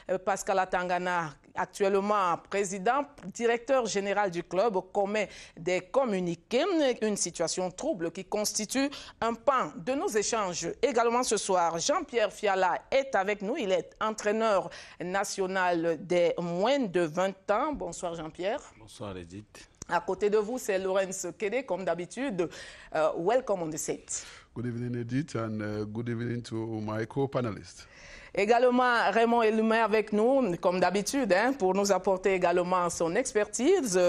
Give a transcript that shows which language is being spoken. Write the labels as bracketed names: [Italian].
[French] Pascal Atangana, actuellement président, directeur général du club, commet des communiqués, une situation trouble qui constitue un pan de nos échanges. Également ce soir, Jean-Pierre Fiala est avec nous, il est entraîneur national des moins de 20 ans. Bonsoir Jean-Pierre. Bonsoir Edith. À côté de vous, c'est Laurence Kede, comme d'habitude. [English] Welcome on the set. Good evening Edith and good evening to my co-panelists. [French] Également, Raymond Elumé avec nous, comme d'habitude, pour nous apporter également son expertise.